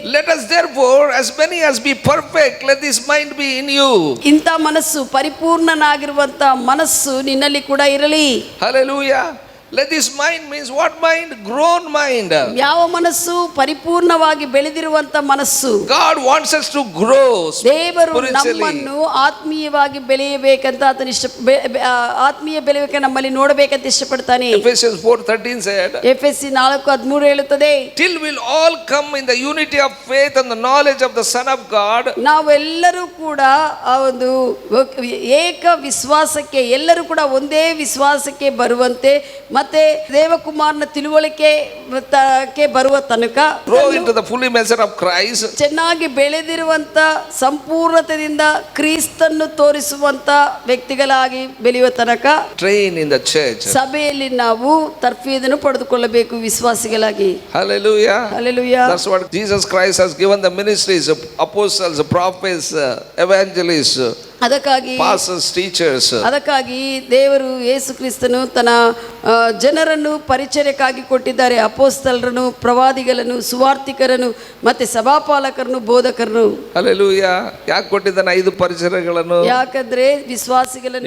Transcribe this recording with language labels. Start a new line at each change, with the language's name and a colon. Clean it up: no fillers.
English: let us therefore, as many as be perfect, let this mind be in you.
Kannada: ಇಂಥ ಮನಸ್ಸು, ಪರಿಪೂರ್ಣನಾಗಿರುವಂತ ಮನಸ್ಸು ನಿನ್ನಲ್ಲಿ ಕೂಡ ಇರಲಿ.
English: Hallelujah. Let this mind means what mind? Grown mind.
Kannada: ಯಾವ ಮನಸ್ಸು? ಪರಿಪೂರ್ಣವಾಗಿ ಬೆಳೆದಿರುವಂತ ಮನಸ್ಸು.
English: God wants us to grow
Kannada: ದೇವರು
English: spiritually.
Kannada: ನಮ್ಮನ್ನು ಆತ್ಮೀಯವಾಗಿ ಬೆಳೆಯಬೇಕಂತ ಆತನ ಆತ್ಮೀಯ ಬೆಳೆಯಬೇಕ ನಮ್ಮಲ್ಲಿ ನೋಡಬೇಕಂತ ಇಷ್ಟಪಡ್ತಾನೆ.
English: Ephesians 4:13 said,
Kannada: ಎಫೆಸಿ 4:13 ಹೇಳುತ್ತದೆ,
English: till will all come in the unity of faith and the knowledge of the Son of God.
Kannada: ನಾವೆಲ್ಲರೂ ಕೂಡ ಆ ಒಂದು ಏಕ ವಿಶ್ವಾಸಕ್ಕೆ, ಎಲ್ಲರೂ ಕೂಡ ಒಂದೇ ವಿಶ್ವಾಸಕ್ಕೆ ಬರುವಂತೆ ಮತ್ತೆ ದೇವಕುಮಾರನ ತಿಳುವಳಿಕೆ ಬರುವ ತನಕ
English: grow into the full measure of Christ.
Kannada: ಚೆನ್ನಾಗಿ ಬೆಳೆದಿರುವಂತ ಸಂಪೂರ್ಣತೆಯಿಂದ ಕ್ರಿಸ್ತನ್ನು ತೋರಿಸುವಂತ ವ್ಯಕ್ತಿಗಳಾಗಿ ಬೆಳೆಯುವ ತನಕ
English: Train in the church.
Kannada: ಸಭೆಯಲ್ಲಿ ನಾವು ತರ್ಫೀದನ್ನು ಪಡೆದುಕೊಳ್ಳಬೇಕು ವಿಶ್ವಾಸಿಗಳಾಗಿ.
English: Hallelujah. Hallelujah. That's what Jesus Christ has given the ministries of apostles, prophets, evangelists,
Kannada: ಅದಕ್ಕಾಗಿ
English: pastors, teachers.
Kannada: ಅದಕ್ಕಾಗಿ ದೇವರು ಯೇಸು ಕ್ರಿಸ್ತನು ತನ್ನ ಜನರನ್ನು ಪರಿಚರ್ಯಕ್ಕಾಗಿ ಕೊಟ್ಟಿದ್ದಾರೆ. ಅಪೋಸ್ತಲರನ್ನು, ಪ್ರವಾದಿಗಳನ್ನು, ಸುವಾರ್ತಿಕರನ್ನು, ಮತ್ತೆ ಸಭಾಪಾಲಕರನ್ನು, ಬೋಧಕರನ್ನು. Hallelujah. ಯಾಕೆ ಕೊಟ್ಟಿದ್ದಾನೆ 5 ಪರಿಚರ್ಯಗಳನ್ನು? ಯಾಕಂದ್ರೆ ವಿಶ್ವಾಸಿಗಳನ್ನು